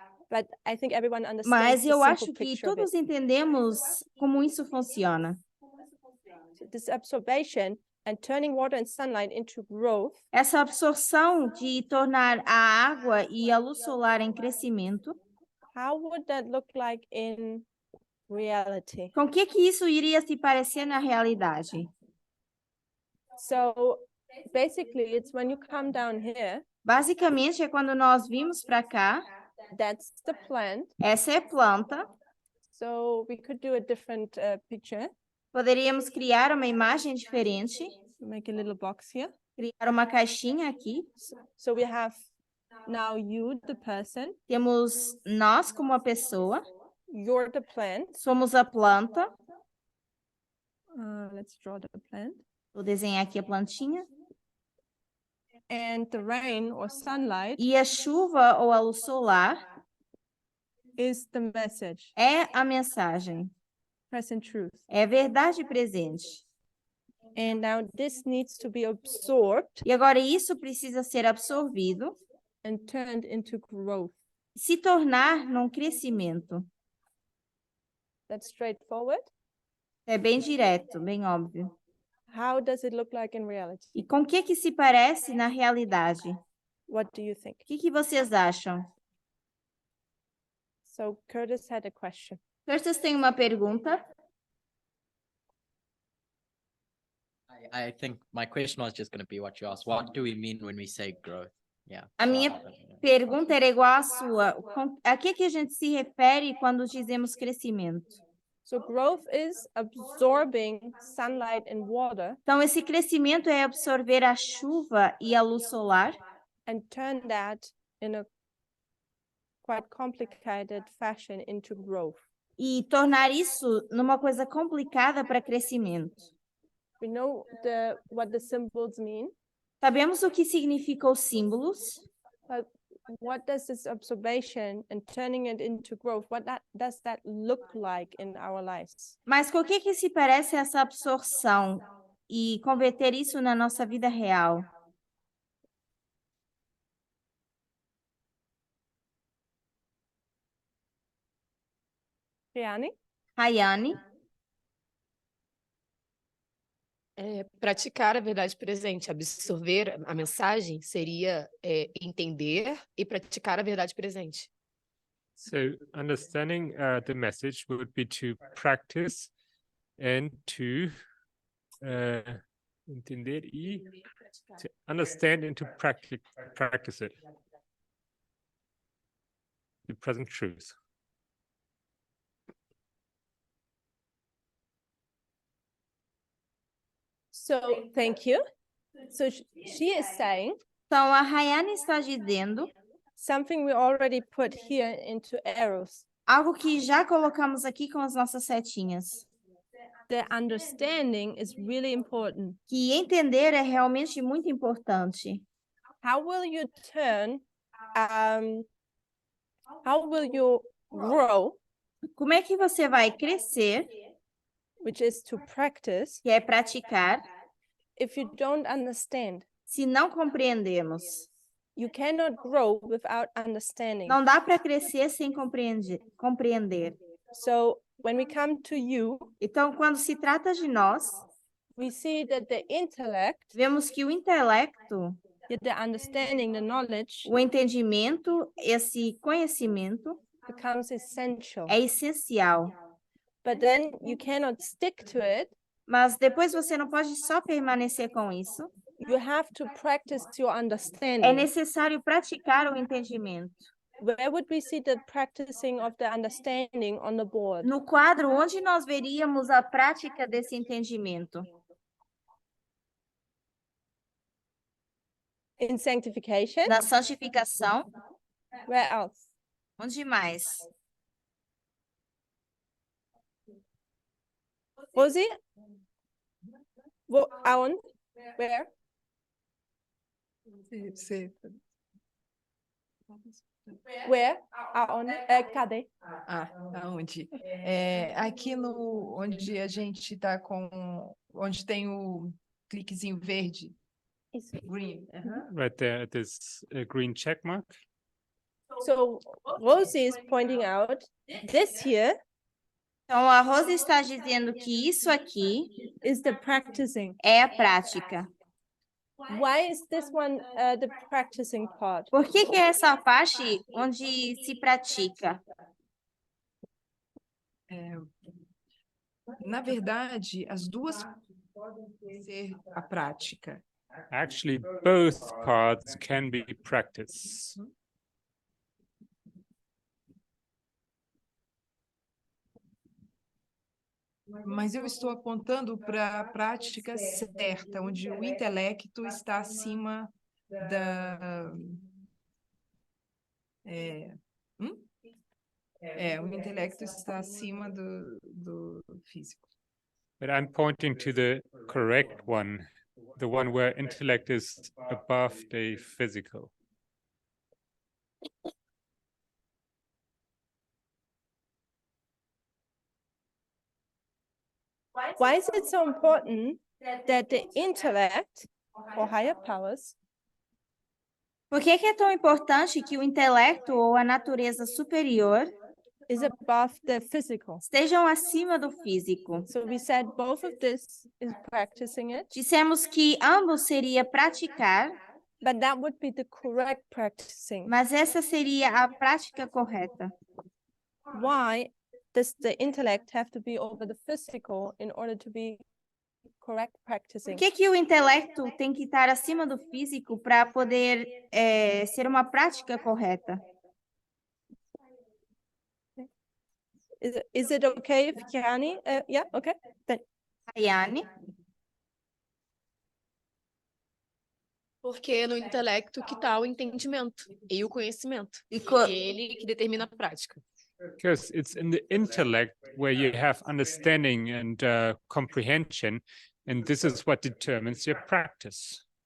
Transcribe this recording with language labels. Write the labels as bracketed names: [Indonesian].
[English] but I think everyone understands [Portuguese] mas [English] the [Portuguese] eu [English] simple [Portuguese] acho que [English] picture of it. [Portuguese] todos entendemos como isso funciona. [English] This absorption and turning water and sunlight into growth [Portuguese] Essa absorção de tornar a água e a luz solar em crescimento, [English] how would that look like in reality? [Portuguese] com que isso iria se parecer na realidade? [English] So basically, it's when you come down here, [Portuguese] Basicamente, é quando nós vimos para cá, [English] that's the plant. [Portuguese] essa é a planta, [English] So we could do a different picture. [Portuguese] poderíamos criar uma imagem diferente, [English] Make a little box here. [Portuguese] criar uma caixinha aqui. [English] So we have now you, the person, [Portuguese] Temos nós como a pessoa, [English] you're the plant. [Portuguese] somos a planta. [English] Let's draw the plant. [Portuguese] Vou desenhar aqui a plantinha. [English] And the rain or sunlight [Portuguese] E a chuva ou a luz solar [English] is the message, [Portuguese] é a mensagem, [English] present truth. [Portuguese] é verdade presente. [English] And now this needs to be absorbed [Portuguese] E agora isso precisa ser absorvido, [English] and turned into growth. [Portuguese] se tornar num crescimento. [English] That's straightforward. [Portuguese] É bem direto, bem óbvio. [English] How does it look like in reality? [Portuguese] E com que se parece na realidade? [English] What do you think? [Portuguese] O que vocês acham? [English] So Curtis had a question. [Portuguese] Curtis tem uma pergunta. [English] I think my question was just going to be what you asked. What do we mean when we say growth? Yeah. [Portuguese] A minha pergunta era igual à sua. A que a gente se refere quando dizemos crescimento? [English] So growth is absorbing sunlight and water [Portuguese] Então, esse crescimento é absorver a chuva e a luz solar [English] and turn that in a quite complicated fashion into growth. [Portuguese] e tornar isso numa coisa complicada para crescimento. [English] We know what the symbols mean, [Portuguese] Sabemos o que significam os símbolos, [English] but what does this absorption and turning it into growth, does that look like in our lives? [Portuguese] mas com o que se parece essa absorção e converter isso na nossa vida real? [English] Riane? [Portuguese] Rayane? Praticar a verdade presente, absorver a mensagem seria entender e praticar a verdade presente. [English] So understanding the message would be to practice and to [Portuguese] entender y [English] to understand and to practice it. The present truth. So thank you. So she is saying [Portuguese] Então, a Rayane está dizendo [English] something we already put here into arrows. [Portuguese] algo que já colocamos aqui com as nossas setinhas. [English] The understanding is really important. [Portuguese] Que entender é realmente muito importante. [English] How will you turn, how will you grow, [Portuguese] Como é que você vai crescer, [English] which is to practice, [Portuguese] que é praticar, [English] if you don't understand? [Portuguese] se não compreendemos? [English] You cannot grow without understanding. [Portuguese] Não dá para crescer sem compreender. [English] So when we come to you, [Portuguese] Então, quando se trata de nós, [English] we see that the intellect, [Portuguese] vemos que o intelecto, [English] the understanding, the knowledge [Portuguese] o entendimento, esse conhecimento [English] becomes essential. [Portuguese] é essencial. [English] But then you cannot stick to it. [Portuguese] Mas depois você não pode só permanecer com isso. [English] You have to practice your [Portuguese] É [English] understanding. [Portuguese] necessário praticar o entendimento. [English] Where would we see the practicing of the understanding on the board? [Portuguese] No quadro, onde nós veríamos a prática desse entendimento? [English] In sanctification? [Portuguese] Na santificação? [English] Where else? [Portuguese] Onde mais? [English] Rosie? Aon? Where? Where? [Portuguese] Aon? Cadê? Aonde? Aqui no onde a gente está onde tem o cliquezinho verde. Isso. [English] Green. Right there at this green check mark. So Rosie is pointing out this here [Portuguese] Então, a Rosa está dizendo que isso aqui [English] is the practicing. [Portuguese] é a prática. [English] Why is this one the practicing part? [Portuguese] Por que é essa parte onde se pratica? Na verdade, as duas podem ser a prática. [English] Actually, both parts can be practice. [Portuguese] Mas eu estou apontando para a prática certa, onde o intelecto está acima da... o intelecto está acima do físico. [English] But I'm pointing to the correct one, the one where intellect is above the physical. Why is it so important that the intellect or higher powers [Portuguese] Por que é tão importante que o intelecto ou a natureza superior [English] is above the physical? [Portuguese] estejam acima do físico? [English] So we said both of this is practicing it, [Portuguese] Dissemos que ambos seria praticar, [English] but that would be the correct practicing. [Portuguese] mas essa seria a prática correta. [English] Why does the intellect have to be over the physical in order to be correct practicing? [Portuguese] Por que o intelecto tem que estar acima do físico para poder ser uma prática correta? [English] Is it okay if Kiani? Yeah, okay. Then. Ayane? [Portuguese] Porque é no intelecto que está o entendimento e o conhecimento. E Ele que determina a prática. [English] Because it's in the intellect where you have understanding and comprehension, and this is what determines your practice.